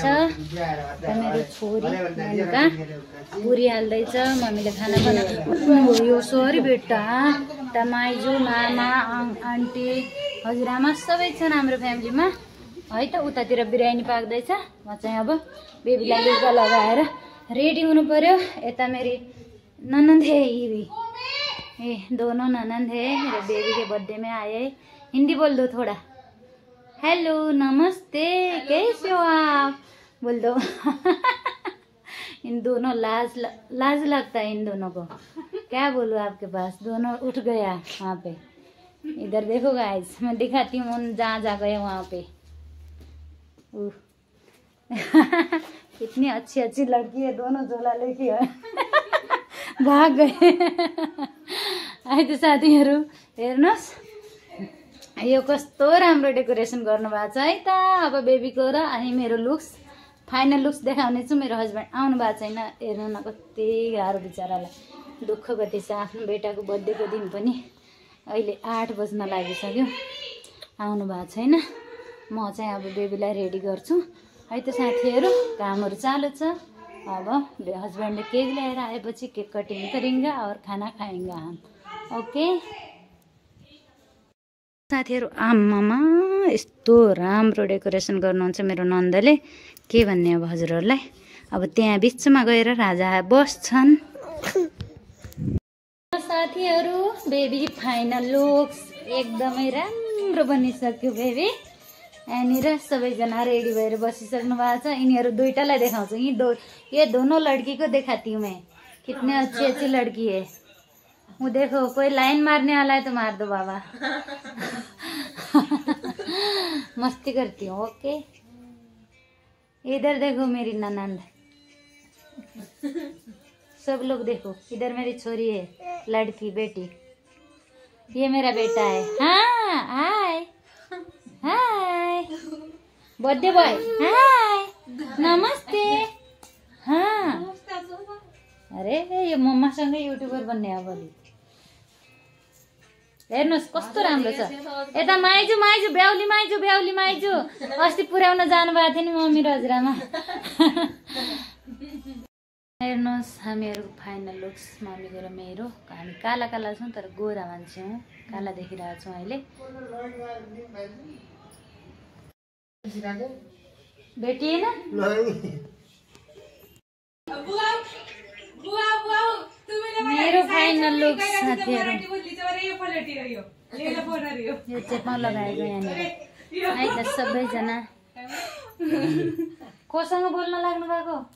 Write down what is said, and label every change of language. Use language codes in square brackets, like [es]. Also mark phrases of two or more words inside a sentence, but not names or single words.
[ne] मेरो छोरी नानीका पुरी हाल्दैछ, मम्मीले खाना बनाएको यो सरी बेटा त माइजू मामा आन्टी हजुरआमा सबै छन् हाम्रो फ्यामिलीमा है त। उतातिर बिरयानी पाक्दैछ। म चाहिँ अब बेबीलाई लुगा लगाएर रेडी हुनु पर्यो। [hi] यता मेरी ननंद है ये दोनों ननंद है। मेरे बेबी के बर्थडे में आए। हिंदी बोल दो थोड़ा। हेलो नमस्ते, कैसे हो आप बोल दो। इन दोनों लाज लगता है इन दोनों को। क्या बोलूँ आपके पास, दोनों उठ गया वहाँ पे। इधर देखो गाइस, मैं दिखाती हूँ जहाँ जा गए वहाँ पे। कितनी अच्छी अच्छी लड़की है, दोनों झोला लेके भाग गए। [ne] है त साथीहरू, हेर्नुहोस् यो कस्तो राम्रो डेकोरेसन गर्नुभएको छ है त। अब बेबीको र अनि मेरो [en] looks final looks [ne] देखाउने छु। मेरो हस्बेन्ड आउनु भएको छैन। हेर्नु न कति गाह्रो बिचरालाई दुःख कति छ। आफ्नो बेटाको बर्थडेको दिन पनि अहिले 8 बज्न लागिसक्यो, आउनु भएको छैन। म चाहिँ अब बेबीलाई रेडी गर्छु है त साथीहरू। कामहरू चालु छ। अब हस्बेन्डले केक ल्याएर आएपछि [en] cake cutting [hi] करेंगे और खाना खाएंगे हम। [ne] ओके साथीहरू, आमामा यस्तो राम्रो डेकोरेसन गर्नुहुन्छ मेरो नन्दले। के भन्ने अब हजुरहरूलाई। अब त्यहाँ बिचमा गएर राजा बस्छन्। साथीहरू, [en] baby final looks [ne] एकदमै राम्रो बनिसक्यो बेबी। यहाँनिर सबैजना रेडी भएर बसिसक्नु भएको छ। यिनीहरू दुईटालाई देखाउँछु। [hi] ये दोनों लड़की को दिखाती हूँ मैं, कितने अच्छी अच्छी लड़की है। वो देखो, कोई लाइन मारने वाला है तो मार दो बाबा। मस्ती करती हूँ। ओके, इधर देखो मेरी ननंद, सब लोग देखो। इधर मेरी छोरी है, लड़की बेटी। ये मेरा बेटा है। हाँ [en] hi hi birthday boy, [hi] हाय नमस्ते। [ne] हाँ अरे यो मम्मासँग युट्युबर बन्ने अब भोलि। हेर्नुहोस् कस्तो राम्रो छ। यता माइजू माइजू ब्याउली माइजू ब्याउली माइजू अस्ति पुर्याउन जानुभएको थियो नि मम्मी र हजुरआमा। हेर्नुहोस् हामीहरूको [en] final looks, [ne] मम्मीको र मेरो। हामी काला काला छौँ तर गोरा मान्छे हौँ, काला देखिरहेको छौँ अहिले। [hi] बेटी है ना [ne] मेरो [en] final look [ne] साथीहरू। यो चेपमा लगाएको यहाँनिर है त सबैजना। कोसँग बोल्न लाग्नु भएको?